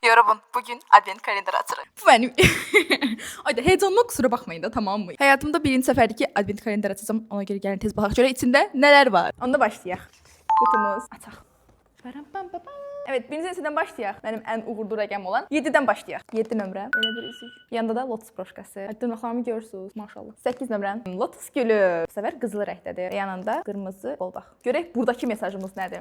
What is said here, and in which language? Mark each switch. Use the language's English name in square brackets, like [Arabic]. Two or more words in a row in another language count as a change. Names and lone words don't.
[Turkish] Merhaba, bugün advent kalender açırıq. Bu benim. Ayda heyecanlı kusura bakmayın da, tamam mı? Hayatımda birinci seferdir ki advent kalender açacağım. [Azerbaijani] Ona göre gelin tez baxaq. Görə içində nələr var? Onda başlayaq. Qutumuz açaq. Evet, birinci hissədən başlayaq. Mənim ən uğurlu rəqəm olan 7-dən başlayaq. 7 nömrə. Belə bir üzük. Yanında da lotus broşkası. Dırnaqlarımı görürsünüz, maşallah. 8 nömrə. Lotus gülü. Bu səfər qızılı rəngdədir. Yanında qırmızı qolbaq. Görək buradakı mesajımız nədir?